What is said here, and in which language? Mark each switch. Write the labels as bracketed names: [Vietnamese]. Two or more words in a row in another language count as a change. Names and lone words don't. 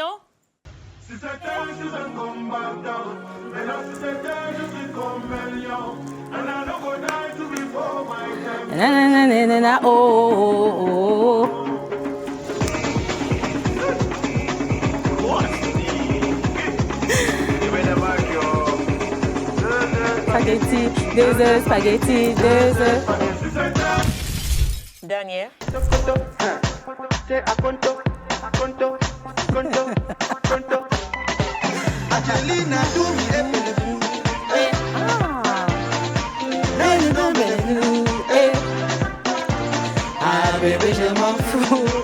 [French] Si c'était je suis un combattant, mais là si c'était je suis comme un lion. [English] And I don't go die to before my time. Na, na, na, na, na, na, oh, oh, oh, oh. [French] Spaghetti, 2 œufs, spaghetti, 2 œufs. Dernière. Ah, bébé, je m'en fous.